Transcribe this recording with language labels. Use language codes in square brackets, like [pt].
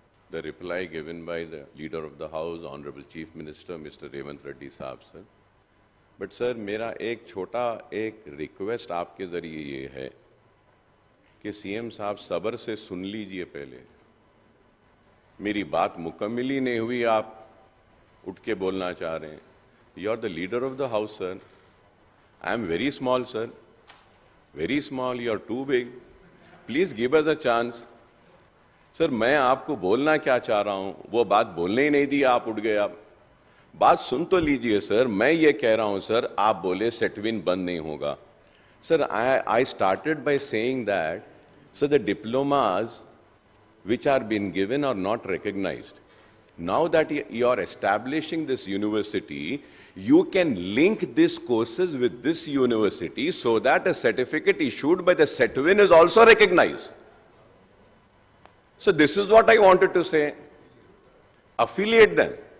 [en] the reply given by the Leader of the House, Honorable Chief Minister, Mr. Revant Reddy Saab, sir. But sir, [hi] मेरा एक छोटा एक request आपके जरिए ये है कि सीएम साहब सब्र से सुन लीजिए पहले। मेरी बात मुकम्मल ही नहीं हुई, आप उठ के बोलना चाह रहे हैं। [en] You are the leader of the house, sir. I am very small, sir. Very small. You are too big. Please give us a chance. [hi] Sir मैं आपको बोलना क्या चाह रहा हूं वो बात बोलने ही नहीं दी, आप उठ गए। आप बात सुन तो लीजिए सर। मैं ये कह रहा हूं सर, आप बोले सेटविन बंद नहीं होगा। [en] Sir I started by saying that sir the diplomas which are been given are not recognized. Now that you are establishing this university, you can link these courses with this university so that a certificate issued by the SETWIN is also recognized. So this is what I wanted to say. Affiliate them.